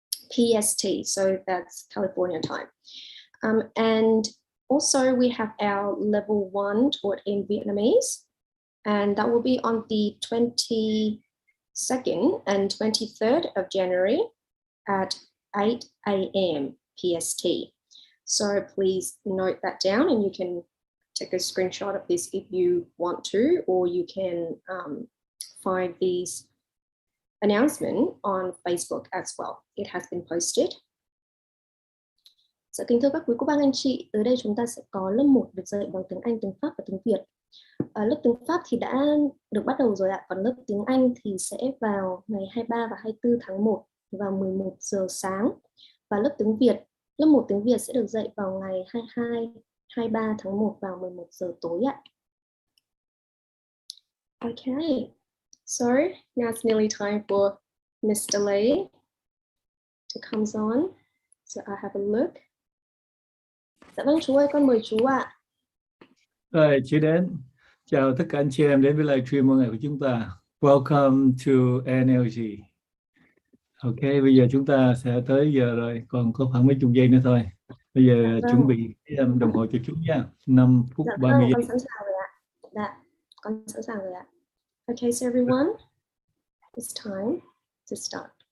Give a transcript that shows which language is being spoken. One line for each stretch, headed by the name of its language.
English: PST, so that's California time. And also we have our level 1 taught in Vietnamese, and that will be on the 22nd and 23rd of January at 8 a.m. PST. So please note that down, and you can take a screenshot of this if you want to, or you can find these announcement on Facebook as well. It has been posted.
Vietnamese: Dạ, kính thưa các quý cô bác anh chị, tới đây chúng ta sẽ có lớp 1 được dạy bằng tiếng Anh, tiếng Pháp và tiếng Việt. Lớp tiếng Pháp thì đã được bắt đầu rồi ạ, còn lớp tiếng Anh thì sẽ vào ngày 23 và 24 tháng 1 vào 11 giờ sáng. Và lớp tiếng Việt, lớp 1 tiếng Việt sẽ được dạy vào ngày 22, 23 tháng 1 vào 11 giờ tối ạ.
English: Okay, so now it's nearly time for Mr. Lee to come on. So I have a look.
Vietnamese: Dạ vâng, chú ơi, con mời chú ạ. Rồi, chị đến. Chào tất cả anh chị em đến với livestream mỗi ngày của chúng ta.
English: Welcome to NLG.
Vietnamese: Ok, bây giờ chúng ta sẽ tới giờ rồi, còn có khoảng mấy chục giây nữa thôi. Bây giờ chuẩn bị đồng hồ cho chú nha. 5 phút 30 giây. Con sẵn sàng rồi ạ. Dạ, con sẵn sàng rồi ạ.
English: Okay, so everyone, it's time to start.